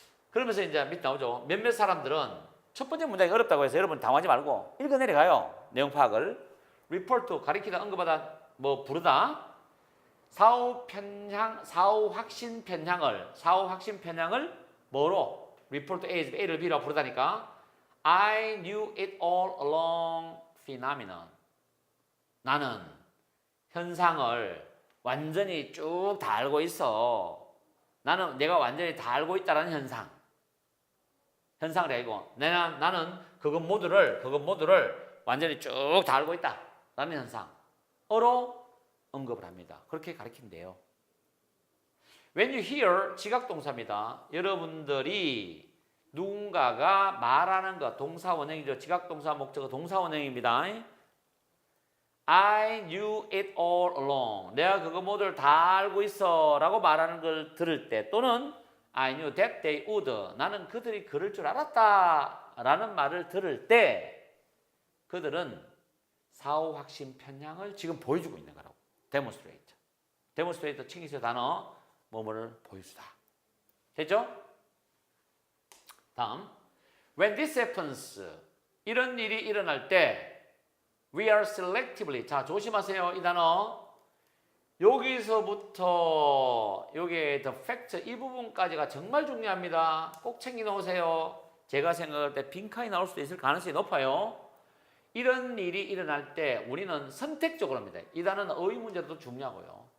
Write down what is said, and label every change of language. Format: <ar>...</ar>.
<ko>그러면서 이제 밑에 나오죠. 몇몇 사람들은 첫 번째 문장이 어렵다고 해서 여러분 당황하지 말고 읽어 내려가요. 내용 파악을. report 가리키다, 언급하다, 뭐 부르다. 사후 확신 편향을 뭐로? report A를 B라고 부르다니까.</ko> <en>I knew it all along phenomenon.</en> <ko>나는 현상을 완전히 쭉 다 알고 있어. 내가 완전히 다 알고 있다라는 현상을 아니고 나는 그것 모두를 완전히 쭉 다 알고 있다라는 현상으로 언급을 합니다. 그렇게 가르친대요.</ko> <en>When you hear</en> <ko>지각동사입니다. 여러분들이 누군가가 말하는 것, 동사원형이죠. 지각동사 목적어 동사원형입니다.</ko> <en>I knew it all along.</en> <ko>내가 그거 모두를 다 알고 있어 라고 말하는 걸 들을 때, 또는</ko> <en>I knew that they would.</en> <ko>나는 그들이 그럴 줄 알았다 라는 말을 들을 때 그들은 사후 확신 편향을 지금 보여주고 있는 거라고.</ko> <en>demonstrate.</en> <ko>demonstrate 칭의서 단어 뭐뭐를 보여주다. 됐죠? 다음,</ko> <en>when this happens,</en> <ko>이런 일이 일어날 때</ko> <en>we are selectively.</en> <ko>자, 조심하세요. 이 단어. 여기서부터 여기에 the fact 이 부분까지가 정말 중요합니다. 꼭 챙겨 놓으세요. 제가 생각할 때 빈칸이 나올 수도 있을 가능성이 높아요. 이런 일이 일어날 때 우리는 선택적으로 합니다. 이 단어는 어휘 문제도 중요하고요.</ko>